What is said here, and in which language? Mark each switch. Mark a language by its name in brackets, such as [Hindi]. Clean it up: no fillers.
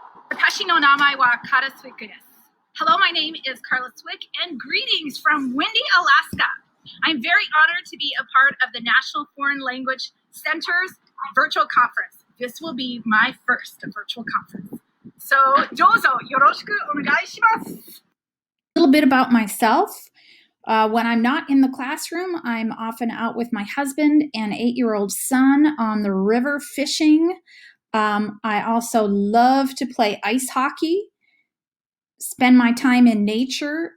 [Japanese] 私の名前は Carla Swick です。 [English] Hello, my name is Carla Swick, and greetings from windy Alaska. I'm very honored to be a part of the National Foreign Language Center's virtual conference. This will be my first virtual conference. [Japanese] So, どうぞよろしくお願いします。 [English] A little bit about myself. When I'm not in the classroom, I'm often out with my husband and 8-year-old son on the river fishing. I also love to play ice hockey, spend my time in nature.